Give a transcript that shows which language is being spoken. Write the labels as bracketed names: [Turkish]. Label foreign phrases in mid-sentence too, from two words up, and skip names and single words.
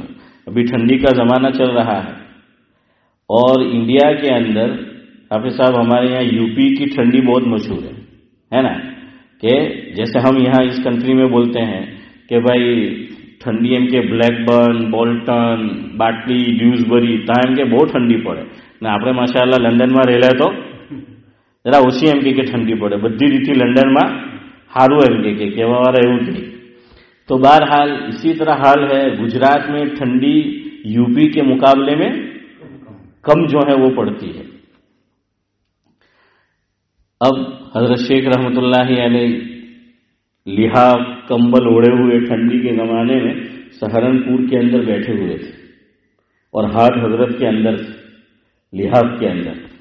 [Urdu] ابھی ٹھنڈی کا زمانہ چل رہا ہے، اور انڈیا کے اندر حافظ صاحب ہمارے یہاں یو پی کی ٹھنڈی بہت مشہور ہے نا، کہ جیسے ہم یہاں اس کنٹری میں بولتے ہیں کہ بھائی ٹھنڈی ایم کے بلیک برن، بولٹن، باٹلی، ڈیوزبری تاہم کے بہت ٹھنڈی پڑے [Gujarati] ને આપણે માશાઅલ્લાહ લંડનમાં રહેલા તો જરા ઓછી એમ કે ઠંડી પડે, બધી રીતે લંડનમાં સારું એમ કે કહેવાવાળા એવું કે। [Urdu] تو بہرحال اسی طرح حال ہے، گجرات میں ٹھنڈی یوپی کے مقابلے میں کم جو ہے وہ پڑتی ہے۔ اب حضرت شیخ رحمۃ اللہ علیہ لحاف کمبل اوڑے ہوئے ٹھنڈی کے زمانے میں سہارنپور کے اندر بیٹھے ہوئے تھے، اور ہاتھ حضرت کے اندر لحاف کے اندر۔